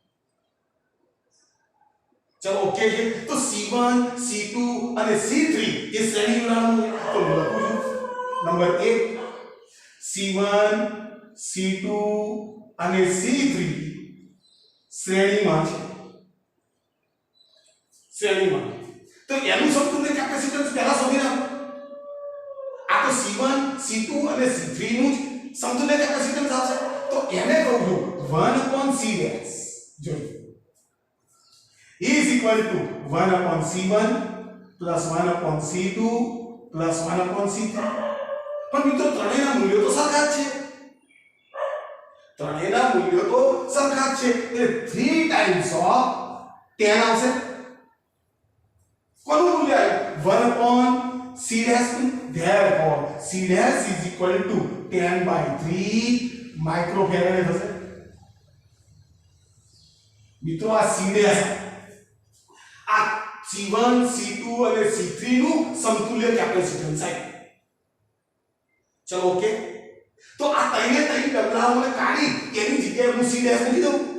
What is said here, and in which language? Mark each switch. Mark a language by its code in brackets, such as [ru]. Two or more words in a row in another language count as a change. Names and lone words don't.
[gu] ચલો ઓકે છે તો C1 C2 અને C3 એ શ્રેણી જોડાણ તો લખું છું નંબર 1 C1 C2 અને C3 શ્રેણીમાં તો એનું સમતુલ્ય કેપેસિટન્સ પહેલા શોધી નાખો આ તો C1 C2 અને C3 નું સમતુલ્ય કેપેસિટન્સ આવશે તો એને કહું છું 1/C ડેશ જોજો [en] is equal to 1/C1 plus 1/C2 plus 1/C3 [gu] પણ મિત્રો ત્રણેયના મૂલ્યો તો સરખા જ છે એટલે [en] 3 times of 10 [gu] આવશે કોનું મૂલ્ય આવ્યું [en] 1/C dash therefore C dash is equal to 10/3 [gu] માઇક્રોફેરાડ થશે મિત્રો આ C dash આ C1 C2 અને C3 નું સમતુલ્ય કેપેસિટન્સ છે ચલો ઓકે તો આ તઈને તઈ ડબલાઓને કાઢી એની જગ્યાએ હું [en] C dash [gu] મૂકી દઉં